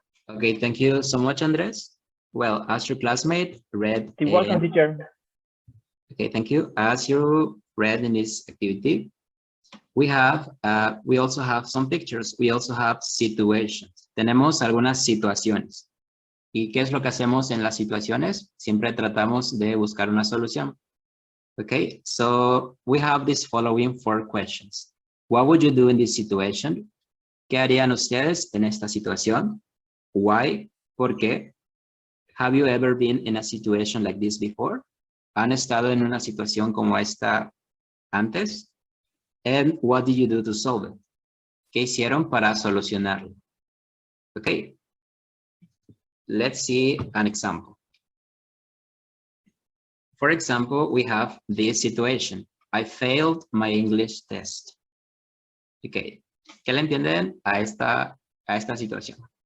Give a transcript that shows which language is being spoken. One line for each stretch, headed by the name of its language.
English: Okay, thank you so much, Andres. Well, as your classmate read, You're welcome, teacher. okay, thank you. As you read in this activity, we also have some pictures. We also have situations.
Spanish: Tenemos algunas situaciones. ¿Y qué es lo que hacemos en las situaciones? Siempre tratamos de buscar una solución.
English: Okay, so we have these following 4 questions. What would you do in this situation?
Spanish: ¿Qué harían ustedes en esta situación?
English: Why?
Spanish: ¿Por qué?
English: Have you ever been in a situation like this before?
Spanish: ¿Han estado en una situación como esta antes?
English: And what did you do to solve it?
Spanish: ¿Qué hicieron para solucionarlo?
English: Okay. Let's see an example. For example, we have this situation. I failed my English test. Okay.
Spanish: ¿Qué le entienden a esta situación?